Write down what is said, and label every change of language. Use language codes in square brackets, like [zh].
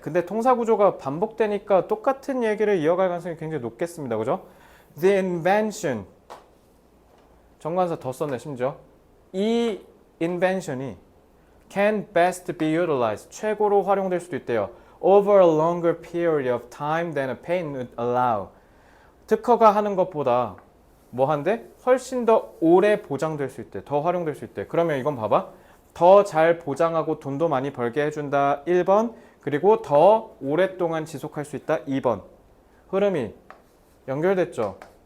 [ko] 근데 통사 구조가 반복되니까 똑같은 얘기를 이어갈 가능성이 굉장히 높겠습니다. 그죠? The invention. 정관사 더 썼네, 심지어. [en] 이 invention이 can best be utilized. [ko] 최고로 활용될 수도 있대요. [en] Over a longer period of time than a patent would allow. [ko] 특허가 하는 것보다 뭐 한데? 훨씬 더 오래 보장될 수 있대. 더 활용될 수 있대. 그러면 이건 봐봐. 더 잘 보장하고 돈도 많이 벌게 해준다. 1번. 그리고 더 오랫동안 지속할 수 있다. 2번. 흐름이 연결됐죠.